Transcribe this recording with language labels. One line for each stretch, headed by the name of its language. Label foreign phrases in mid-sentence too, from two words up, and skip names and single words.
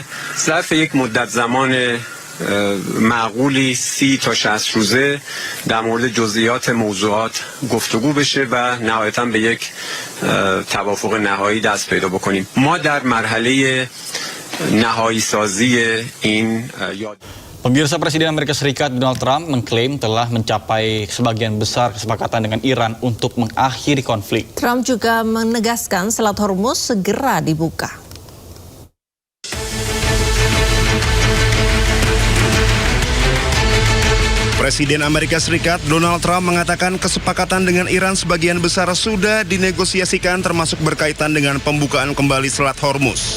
Persian: ظرف یک مدت زمان معقولی 30 تا 60 روزه در مورد جزئیات موضوعات گفتگو بشه و نهایتاً به یک توافق نهایی دست پیدا بکنیم. ما در مرحله نهایی سازی این
Indonesian: Pemirsa, Presiden Amerika Serikat Donald Trump mengklaim telah mencapai sebagian besar kesepakatan dengan Iran untuk mengakhiri konflik. Trump juga menegaskan Selat Hormuz segera dibuka. Presiden Amerika Serikat Donald Trump mengatakan kesepakatan dengan Iran sebagian besar sudah dinegosiasikan termasuk berkaitan dengan pembukaan kembali Selat Hormuz.